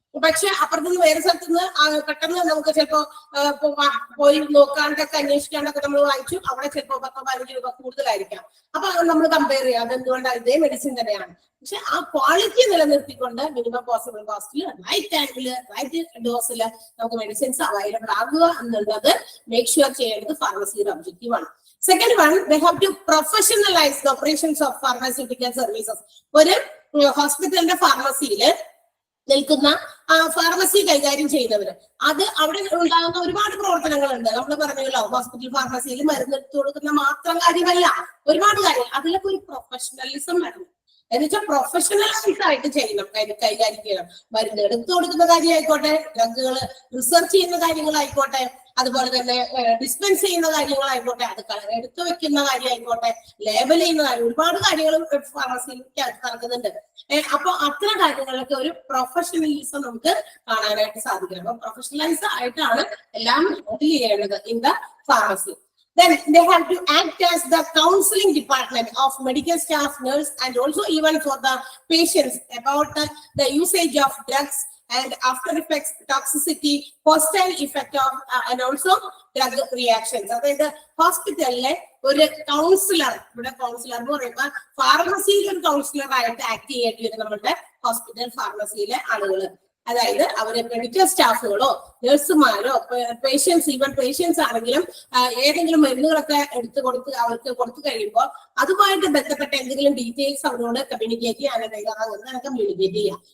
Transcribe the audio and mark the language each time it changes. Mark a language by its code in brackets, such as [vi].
[ml] പക്ഷെ അപ്പുറത്തുനിന്ന് വേറെ സ്ഥലത്തുനിന്ന് പെട്ടെന്ന് നമുക്ക് ചിലപ്പോ പോയി നോക്കാണ്ടൊക്കെ അന്വേഷിക്കാണ്ടൊക്കെ നമ്മൾ വാങ്ങിച്ചു, അവിടെ ചിലപ്പോ 10-15 രൂപ കൂടുതലായിരിക്കാം. അപ്പൊ നമ്മൾ കമ്പയർ ചെയ്യാം അതെന്തുകൊണ്ടാണ് ഇതേ മെഡിസിൻ തന്നെയാണ്. പക്ഷെ ആ ക്വാളിറ്റി നിലനിർത്തിക്കൊണ്ട് മിനിമം പോസിബിൾ കോസ്റ്റിൽ റൈറ്റ് ടൈമില് റൈറ്റ് ഡോസില് നമുക്ക് മെഡിസിൻസ് അവൈലബിൾ ആകുക എന്നുള്ളത് മേക്ക് ഷുവർ ചെയ്യേണ്ടത് ഫാർമസിയുടെ ഒബ്ജക്റ്റീവ് ആണ്. [en] Second one, they have to professionalize the operations of pharmaceutical services. [ml] ഒരു ഹോസ്പിറ്റലിന്റെ ഫാർമസിയില് നിൽക്കുന്ന ഫാർമസി കൈകാര്യം ചെയ്യുന്നവര്, അത് അവിടെ ഉണ്ടാകുന്ന ഒരുപാട് പ്രവർത്തനങ്ങളുണ്ട്. നമ്മൾ പറഞ്ഞല്ലോ ഹോസ്പിറ്റൽ ഫാർമസിയിൽ മരുന്ന് എടുത്തു കൊടുക്കുന്ന മാത്രം കാര്യമല്ല, ഒരുപാട് കാര്യം. അതിലൊക്കെ ഒരു പ്രൊഫഷണലിസം വേണം. എന്നുവെച്ചാൽ പ്രൊഫഷണലൈസ് ആയിട്ട് ചെയ്യണം, കൈകാര്യം ചെയ്യണം. മരുന്ന് എടുത്തു കൊടുക്കുന്ന കാര്യമായിക്കോട്ടെ, ഡ്രഗുകൾ റിസർച്ച് ചെയ്യുന്ന കാര്യങ്ങളായിക്കോട്ടെ, അതുപോലെ തന്നെ ഡിസ്പെൻസ് ചെയ്യുന്ന കാര്യങ്ങളായിക്കോട്ടെ, അത് എടുത്തു വെക്കുന്ന കാര്യമായിക്കോട്ടെ, ലേബൽ ചെയ്യുന്ന കാര്യം, ഒരുപാട് കാര്യങ്ങളും ഫാർമസിയിൽ നടക്കുന്നുണ്ട്. അപ്പൊ അത്തരം കാര്യങ്ങളിലൊക്കെ ഒരു പ്രൊഫഷണലിസം നമുക്ക് കാണാനായിട്ട് സാധിക്കണം. അപ്പൊ പ്രൊഫഷണലൈസ് ആയിട്ടാണ് എല്ലാം ഹാൻഡിൽ ചെയ്യേണ്ടത് [en] In the pharmacy. Then they have to act as the counseling department of medical staff, nurse, and also even for the patients about the usage of drugs and after effects, toxicity, hostile effect of and also drug reactions. [ml] അതായത് ഹോസ്പിറ്റലിലെ ഒരു councillor, ഇവിടെ councillor എന്ന് പറയുമ്പോൾ ഫാർമസിയിൽ ഒരു councillor ആയിട്ട് act ചെയ്യേണ്ടി വരും നമ്മുടെ ഹോസ്പിറ്റൽ ഫാർമസിയിലെ ആളുകൾ. അതായത് അവര് മെഡിക്കൽ സ്റ്റാഫുകളോ നഴ്സുമാരോ പേഷ്യൻസ്, ഈവൻ പേഷ്യൻസ് ആണെങ്കിലും ഏതെങ്കിലും മരുന്നുകളൊക്കെ അവർക്ക് കൊടുത്തു കഴിയുമ്പോൾ അതുമായിട്ട് ബന്ധപ്പെട്ട എന്തെങ്കിലും ഡീറ്റെയിൽസ് അവരോട് കമ്മ്യൂണിക്കേറ്റ് ചെയ്യാനായിട്ട് അങ്ങനെ കമ്മ്യൂണിക്കേറ്റ് ചെയ്യാം.